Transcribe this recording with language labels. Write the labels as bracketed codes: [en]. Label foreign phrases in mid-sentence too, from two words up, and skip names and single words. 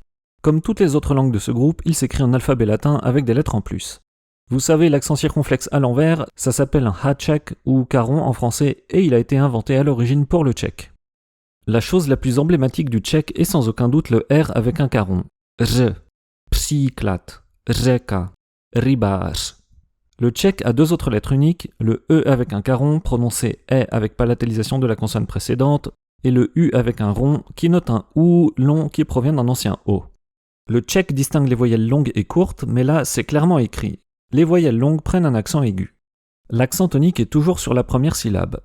[fr] Comme toutes les autres langues de ce groupe, il s'écrit en alphabet latin avec des lettres en plus. Vous savez, l'accent circonflexe à l'envers, ça s'appelle un ha-tchèque ou caron en français et il a été inventé à l'origine pour le tchèque. La chose la plus emblématique du tchèque est sans aucun doute le R avec un caron. [cs] R, příklad, řeka, rybář. [fr] Le tchèque a 2 autres lettres uniques, le E avec un caron prononcé E avec palatalisation de la consonne précédente, et le U avec un rond qui note un OU long qui provient d'un ancien O. Le tchèque distingue les voyelles longues et courtes, mais là c'est clairement écrit. Les voyelles longues prennent un accent aigu. L'accent tonique est toujours sur la première syllabe.